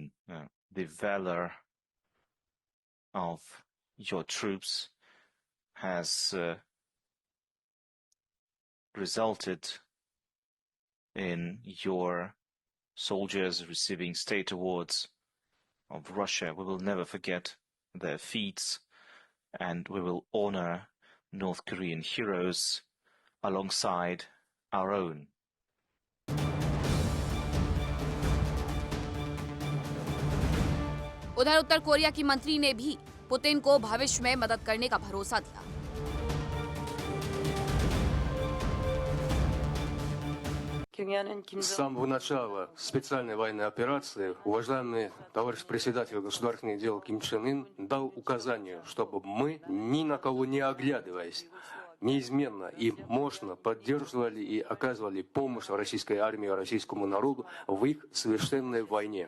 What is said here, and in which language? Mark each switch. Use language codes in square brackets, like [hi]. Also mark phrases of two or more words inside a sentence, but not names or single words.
[en] The valor of your troops has resulted in your soldiers receiving state awards of Russia. We will never forget their feats, and we will honor North Korean heroes alongside our own. [hi] उधर उत्तर कोरिया की मंत्री ने भी पुतिन को भविष्य में मदद करने का भरोसा दिया। [ru] С самого начала специальной военной операции уважаемый товарищ председатель государственных дел Ким Чен Ын дал указание, чтобы мы, ни на кого не оглядываясь, неизменно и мощно поддерживали и оказывали помощь российской армии, российскому народу в их священной войне.